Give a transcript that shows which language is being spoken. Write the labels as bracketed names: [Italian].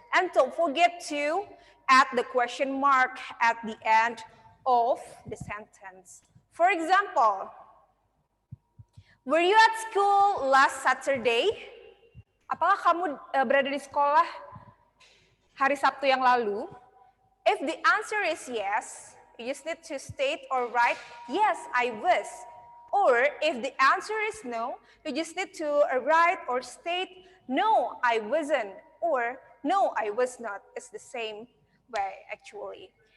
[English] And don't forget to add the question mark at the end of the sentence. For example, were you at school last Saturday? [Indonesian] Apakah kamu berada di sekolah hari Sabtu yang lalu? [English] If the answer is yes, you just need to state or write, yes, I was. Or if the answer is no, you just need to write or state, no, I wasn't. Or no, I was not. It's the same way, actually.